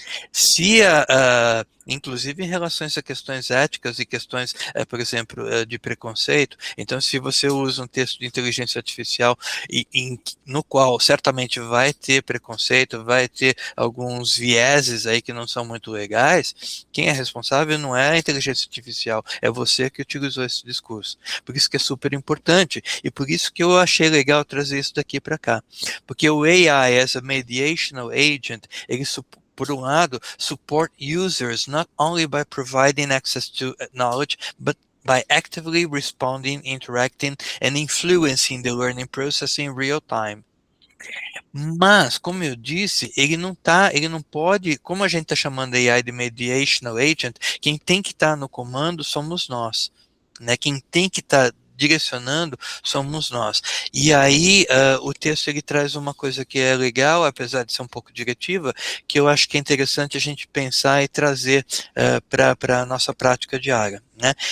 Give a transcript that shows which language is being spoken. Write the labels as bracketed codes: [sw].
[pt] Se, inclusive em relação a questões éticas e questões, por exemplo, de preconceito, então se você usa um texto de inteligência artificial no qual certamente vai ter preconceito, vai ter alguns vieses aí que não são muito legais, quem é responsável não é a inteligência artificial, é você que utilizou esse discurso. Por isso que é super importante e por isso que eu achei legal trazer isso daqui para cá. Porque o [en] AI as a mediational agent, [pt] ele por um lado, [en] support users not only by providing access to knowledge, but by actively responding, interacting, and influencing the learning process in real time. [pt] Mas, como eu disse, ele não pode, como a gente está chamando a AI de mediational agent, quem tem que estar no comando somos nós, né? Quem tem que estar direcionando somos nós. E aí o texto ele traz uma coisa que é legal, apesar de ser um pouco diretiva, que eu acho que é interessante a gente pensar e trazer para a nossa prática diária, né?